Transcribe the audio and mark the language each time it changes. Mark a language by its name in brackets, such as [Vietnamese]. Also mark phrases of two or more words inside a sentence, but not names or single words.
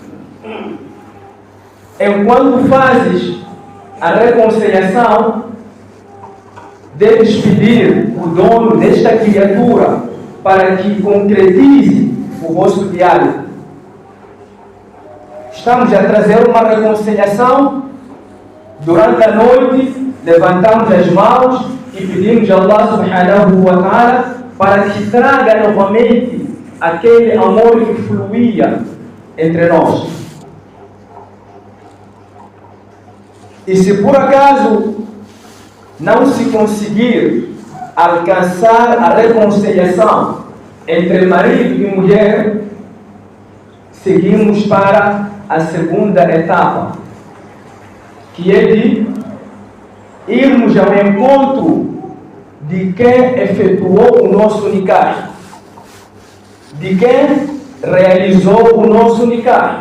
[Portuguese] Enquanto fazes a reconciliação, deves pedir o dono desta criatura para que concretize o vosso diálogo. Estamos a trazer uma reconciliação. Durante a noite, levantamos as mãos e pedimos a [Arabic] الله سبحانه وتعالى [Portuguese] para que traga novamente aquele amor que fluía entre nós. E se por acaso não se conseguir alcançar a reconciliação entre marido e mulher, seguimos para a segunda etapa, que é de irmos ao encontro de quem efetuou o nosso nikah, de quem realizou o nosso nikah.